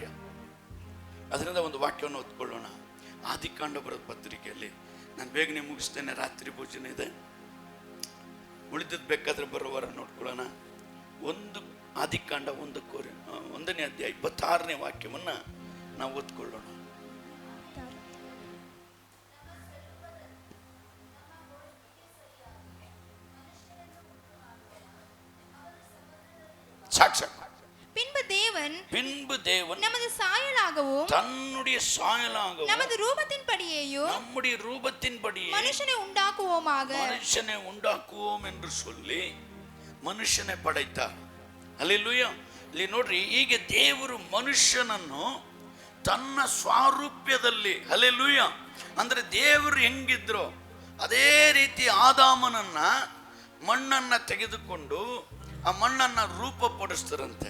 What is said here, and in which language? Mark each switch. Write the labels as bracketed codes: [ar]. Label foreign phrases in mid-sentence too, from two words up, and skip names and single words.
[kn] ಅದರಿಂದ ಒಂದು ವಾಕ್ಯವನ್ನು ಓದ್ಕೊಳ್ಳೋಣ. ಆದಿಕಾಂಡ ಬರೋದ ಪತ್ರಿಕೆಯಲ್ಲಿ, ನಾನು ಬೇಗನೆ ಮುಗಿಸ್ತೇನೆ, ರಾತ್ರಿ ಭೋಜನ ಇದೆ, ಉಳಿದದ್ದು ಬೇಕಾದ್ರೆ ಬರೋವರ ನೋಡ್ಕೊಳ್ಳೋಣ. ಆದಿಕಾಂಡ 1ನೇ ಅಧ್ಯಾಯ 26ನೇ ವಾಕ್ಯವನ್ನು ನಾವು ಓದ್ಕೊಳ್ಳೋಣ. [ta] பின்பு தேவன் நமது சாயலாகவும் தன்னுடைய சாயலாகவும் நமது ரூபத்தின்படியேயும் நம்முடைய ரூபத்தின்படியே மனுஷனை உண்டாக்குவோம் என்று சொல்லி [kn] ಮನುಷ್ಯನೇ ಪಡೆಯುತ್ತಾರೆ. ಹಲ್ಲೆಲೂಯಾ. ಇಲ್ಲಿ ನೋಡ್ರಿ, ಈಗ ದೇವರು ಮನುಷ್ಯನನ್ನು ತನ್ನ ಸ್ವಾರೂಪ್ಯದಲ್ಲಿ, ಹಲ್ಲೆಲೂಯಾ, ಅಂದ್ರೆ ದೇವರು ಹೆಂಗಿದ್ರು ಅದೇ ರೀತಿ ಆದಾಮನನ್ನ ಮಣ್ಣನ್ನ ತೆಗೆದುಕೊಂಡು ಆ ಮಣ್ಣನ್ನ ರೂಪಪಡಿಸ್ತಾರಂತೆ.